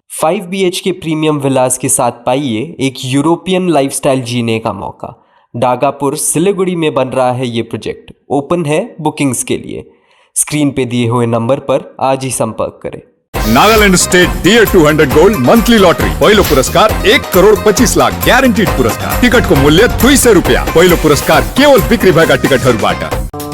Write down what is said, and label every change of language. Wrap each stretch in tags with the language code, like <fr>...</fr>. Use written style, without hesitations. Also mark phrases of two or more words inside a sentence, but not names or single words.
<hi>5 BHK</hi> <en>premium villas</en> <hi>के साथ पाइए एक</hi> <en>European lifestyle</en> <hi>जीने का मौका। डागापुर सिलीगुड़ी में बन रहा है ये प्रोजेक्ट। ओपन है बुकिंग्स के लिए। स्क्रीन पे दिए हुए नंबर पर आज ही संपर्क करें।</hi> <ne>नागालैंड स्टेट डियर 200 गोल्ड मंथली लॉटरी पहिलो पुरस्कार 1,25,00,000 ग्यारेन्टीड पुरस्कार। टिकटको मूल्य 200 रुपियाँ। पहिलो पुरस्कार केवल बिक्री भएका टिकटहरूबाट।</ne>